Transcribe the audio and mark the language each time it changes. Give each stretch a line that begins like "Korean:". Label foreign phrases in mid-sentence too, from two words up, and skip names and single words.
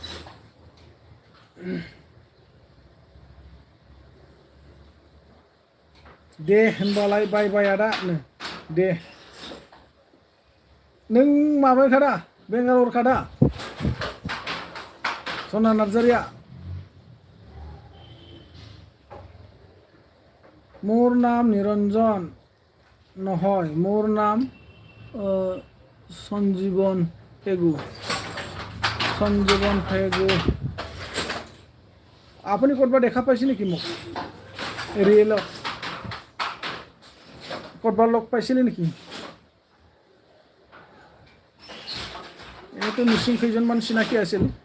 Bodo: दे होनबालाय बाय बाय आदा दे नों माबाखादा बेंगालरखादा सना नार्जारिया
Assamese: মোৰ নাম নিৰঞ্জন নহয় মোৰ নাম সঞ্জীবন পেগু আপুনি ক'ৰবাত দেখা পাইছে নেকি মোক ৰিয়েলত ক'ৰবাত লগ পাইছিলে নেকি এনেতো মিচিং কেইজনমান চিনাকি আছিল